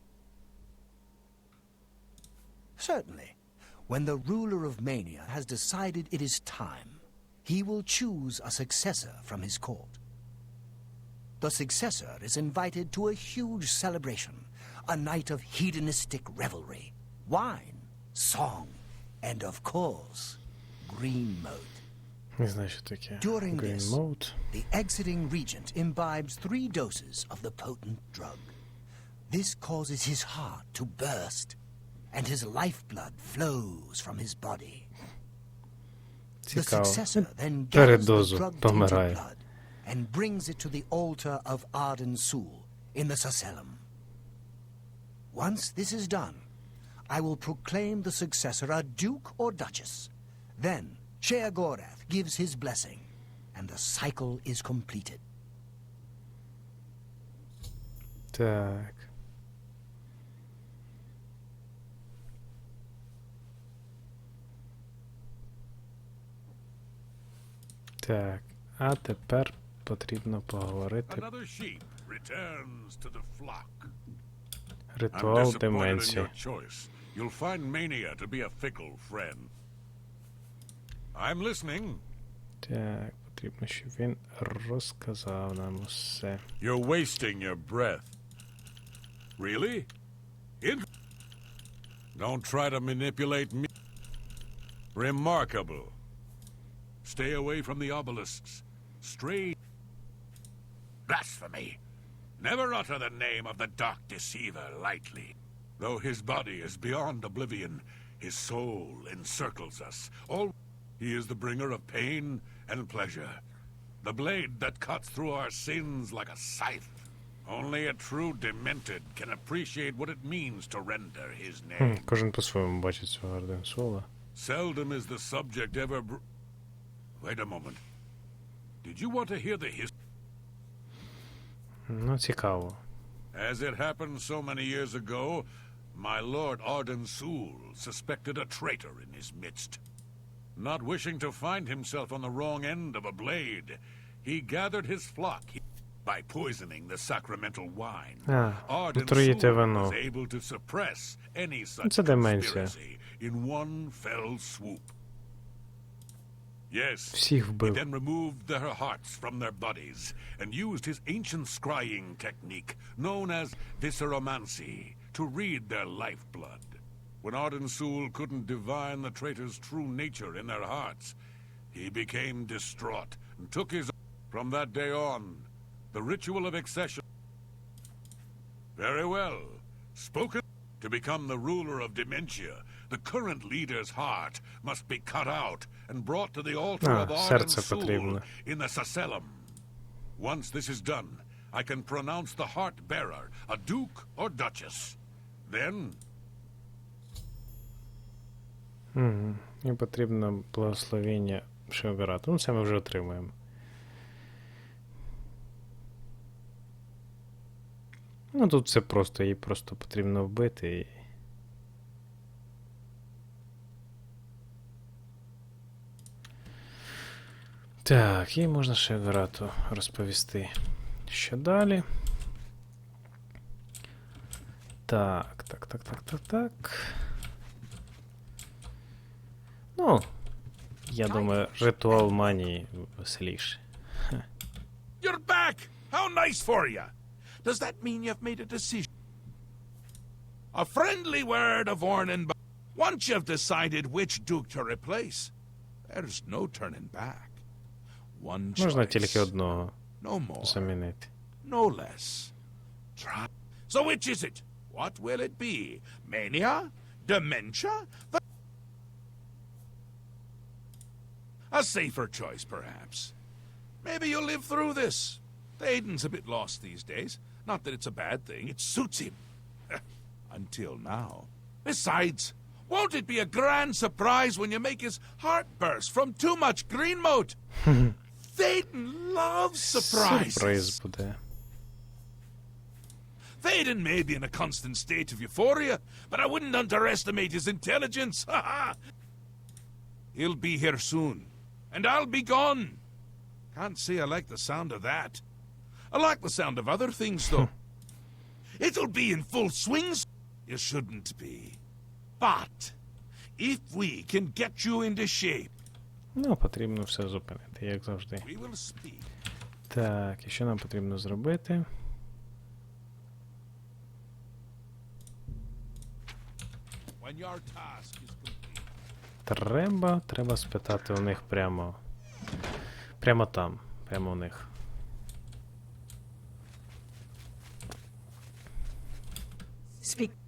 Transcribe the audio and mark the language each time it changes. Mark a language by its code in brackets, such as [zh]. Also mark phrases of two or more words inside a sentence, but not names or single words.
[en] Certainly, when the ruler of mania has decided it is time, he will choose a successor from his court. The successor is invited to a huge celebration, a night of hedonistic revelry, wine, song, and of course, green moat. [uk] Не знаю, що таке. [en] During Green this, Mode. the exiting regent imbibes 3 doses of the potent drug. This causes his heart to burst, and his lifeblood flows from his body. The [uk] Цікаво. [en] successor then gathers the [uk] Передозу [en] drug-tainted [uk] помирає. [en] blood and brings it to the altar of Arden Sul in the Sacellum. Once this is done, I will proclaim the successor a duke or duchess. Then Sheogorath gives his blessing, and the cycle is completed. [uk] Так. Так, а тепер потрібно поговорити. [en] Another sheep returns to the flock. I'm [uk] Ритуал [en] disappointed in [uk] деменції. [en] your choice. You'll find mania to be a fickle friend. I'm listening. [uk] Так, потрібно, щоб він розказав нам усе. [en] You're wasting your breath. Really? Don't try to manipulate me. Remarkable. Stay away from the obelisks. Stray. Blasphemy. Never utter the name of the dark deceiver lightly. Though his body is beyond oblivion, his soul encircles us. He is the bringer of pain and pleasure. The blade that cuts through our sins like a scythe. Only a true demented can appreciate what it means to render his name. [uk] Кожен по-своєму бачить цього Арден Сула. [en] Seldom is the subject ever Wait a moment. Did you want to hear the history? [uk] Ну, цікаво. [en] As it happened so many years ago, my lord Arden Sul suspected a traitor in his midst. Not wishing to find himself on the wrong end of a blade, he gathered his flock by poisoning the sacramental wine. Arden [uk] отруїти [en] Sul [uk] вино. [en] was able to suppress any such [uk] Це деменція. [en] conspiracy in one fell swoop. Yes. [uk] Всіх [en] He [uk] вбив. [en] then removed their hearts from their bodies and used his ancient scrying technique, known as visceromancy, to read their lifeblood. When Ardensul couldn't divine the traitors' true nature in their hearts, he became distraught and took his... From that day on, the ritual of accession... Very well. Spoken to become the ruler of Dementia, the current leader's heart must be cut out and brought to the altar of [uk] серце [en] Ardensul [uk] потрібно. [en] in the Sacellum. Once this is done, I can pronounce the heart bearer a duke or duchess. Then [uk] І потрібно благословення Шеогарату. Ну, це ми вже отримаємо. Ну, тут все просто, її просто потрібно вбити і... Так, їй можна Шеогарату розповісти. Що далі? Так. Ну, я думаю, ритуал манії веселіше. [en] You're back! How nice for you! Does that mean you've made a decision? A friendly word of warning, but once you've decided which duke to replace, there's no turning back. One [uk] Можна [en] choice, [uk] тільки одного [en] no more, [uk] замінити. [en] no less. Try. So which is it? What will it be? Mania? Dementia? A safer choice, perhaps. Maybe you'll live through this. Aiden's a bit lost these days. Not that it's a bad thing. It suits him. Until now. Besides, won't it be a grand surprise when you make his heart burst from too much green moat? Thaden loves surprises. [uk] Сюрприз буде. [en] Thaden may be in a constant state of euphoria, but I wouldn't underestimate his intelligence. He'll be here soon, and I'll be gone. Can't say I like the sound of that. I like the sound of other things, though. It'll be in full swing. You shouldn't be. But if we can get you into shape, [uk] Ну, потрібно все зупинити, як завжди. [en] we will speak. [uk] Так, і що нам потрібно зробити? [en] When your task is complete. [uk] Треба спитати у них прямо там, прямо у них. [en] Speak.